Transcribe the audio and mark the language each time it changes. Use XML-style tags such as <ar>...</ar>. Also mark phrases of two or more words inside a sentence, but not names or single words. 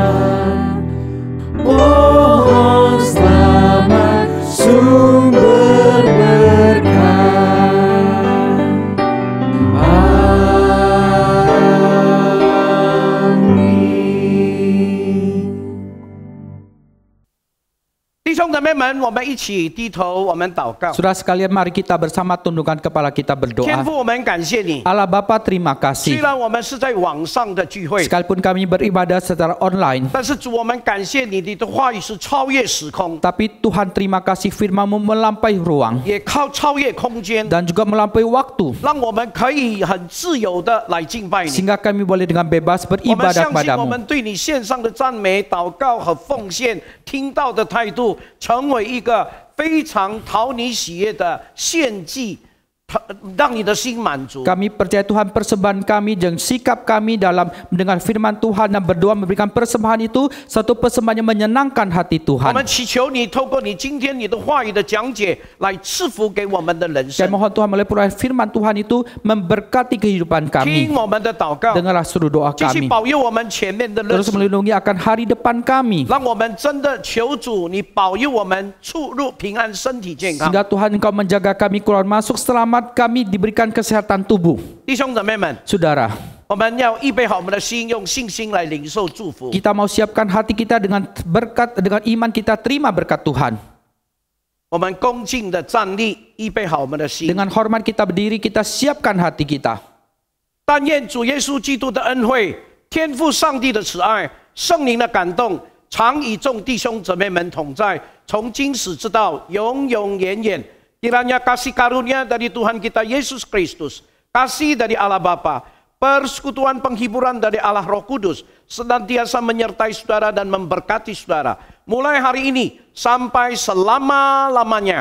<id>Pohon selamat sumber berkah. Amin.</id> <zh>弟兄姊妹们，我们一起低头，我们祷告。</zh> <id>Saudara sekalian, mari kita bersama tundukkan kepala kita</id> <zh>天</zh> <id>berdoa.</id> <zh>父，我们感谢你。</zh> <id>Allah Bapa, terima</id> <zh>虽</zh> <id>kasih.</id> <zh>然我们是在网上的聚会，</zh> <id>Sekalipun kami beribadah secara online,</id> <zh>但是主，我们感谢你，你的话语是超越时空，</zh> <id>tapi Tuhan terima kasih firman-Mu melampaui ruang</id> <zh>也靠超越空间，</zh> <id>dan juga melampaui waktu,</id> <zh>让我们可以很自由的来敬拜你。</zh> <id>sehingga kami boleh dengan bebas</id> <zh>我们</zh> <id>beribadah</id> <zh>相信，我</zh> <id>kepadamu.</id> <zh>们对你献上的赞美、祷告和奉献，听到的态度，成为一个非常讨你喜悦的献祭，让你的心满足。</zh> <id>Kami percaya Tuhan persembahan kami dan sikap kami dalam mendengar firman Tuhan dan berdoa memberikan persembahan itu satu persembahan yang menyenangkan hati</id> <zh>我</zh> <id>Tuhan.</id> <zh>们祈求你透过你今天你的话语的讲解，来赐福给我们的人</zh> <id>Dan</id> <zh>生。</zh> <id>mohon Tuhan melalui peroleh firman Tuhan itu memberkati kehidupan</id> <zh>听</zh> <id>kami.</id> <zh>我们的祷告，</zh> <id>Dengarlah seluruh doa</id> <zh>继续</zh> <id>kami.</id> <zh>保佑我们前面的日</zh> <id>Terus</id> <zh>子。</zh> <id>melindungi akan hari depan kami.</id> <zh>让我们真的求主，你保佑我们出入平安，身体健康。</zh> <id>Sehingga Tuhan Engkau menjaga kami keluar masuk selamat, kami diberikan kesehatan tubuh.</id> <zh>弟兄姊妹们，</zh> <id>Saudara,</id> <zh>我们要预备好我们的心，用信心来领受祝福。</zh> <id>kita mau siapkan hati kita dengan berkat, dengan iman kita terima berkat Tuhan.</id> <zh>我们恭敬的站立，预备好我们的心。</zh> <id>Dengan hormat kita berdiri, kita siapkan hati kita.</id> <zh>但愿主耶稣基督的恩惠、天父上帝的慈爱、圣灵的感动，常与众弟兄姊妹们同在，从今时直到永永远远。</zh> <id>Kiranya kasih karunia dari Tuhan kita Yesus Kristus, kasih dari Allah Bapa, persekutuan penghiburan dari Allah Roh Kudus, senantiasa menyertai saudara dan memberkati saudara, mulai hari ini sampai selama-lamanya.</id>